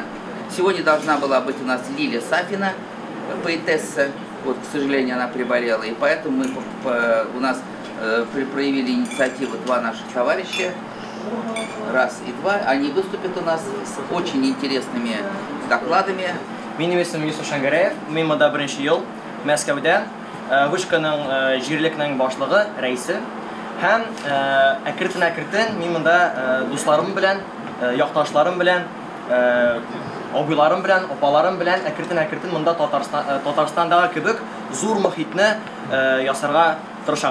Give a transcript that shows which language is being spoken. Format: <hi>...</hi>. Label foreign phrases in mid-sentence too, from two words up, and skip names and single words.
<ru>Сегодня должна была быть у нас Лилия Сафина, поэтесса. Вот, к сожалению, она приболела. И поэтому у нас проявили инициативу 2 наших товарища. Раз и 2. Они выступят у нас с очень интересными докладами.</ru> <tt>Минем исем Юсуф Шангараев, мен монда беренче ел Мәскәүдә вышканың җирлекнең башлыгы, рәисе. Һәм әкрен-әкрен мин монда дусларым белән, якташларым белән, абыйларым белән, апаларым белән әкрен-әкрен монда Татарстандагы кебек зур мохитне ясарга тырышам.</tt>